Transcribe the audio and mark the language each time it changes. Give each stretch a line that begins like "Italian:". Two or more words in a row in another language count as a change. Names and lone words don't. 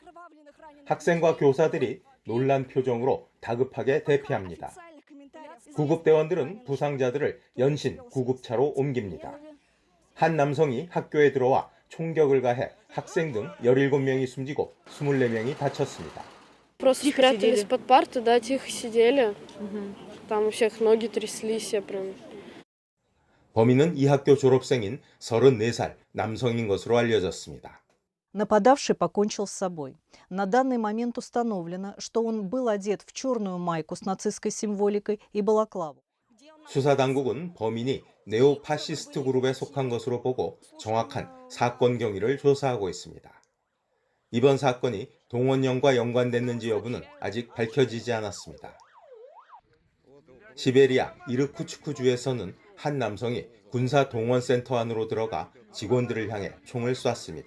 Korean: 학생과 교사들이 놀란 표정으로 다급하게 대피합니다. 구급대원들은 부상자들을 연신 구급차로 옮깁니다. 한 남성이 학교에 들어와 총격을 가해 학생 등 17명이 숨지고 24명이 다쳤습니다.
Russian: Просто спрятались под парту, да, тихо сидели. Там у всех ноги тряслись, прям.
Korean: 범인은 이 학교 졸업생인 34살 남성인 것으로 알려졌습니다.
Russian: Нападавший покончил с собой. На данный момент установлено, что он был одет в черную майку с нацистской символикой и балаклаву.
Korean: 수사 당국은 범인이 네오파시스트 그룹에 속한 것으로 보고 정확한 사건 경위를 조사하고 있습니다. 이번 사건이 동원령과 연관됐는지 여부는 아직 밝혀지지 않았습니다. 시베리아 이르쿠츠크주에서는 한 남성이 군사 동원센터 안으로 들어가 직원들을 향해 총을 쐈습니다.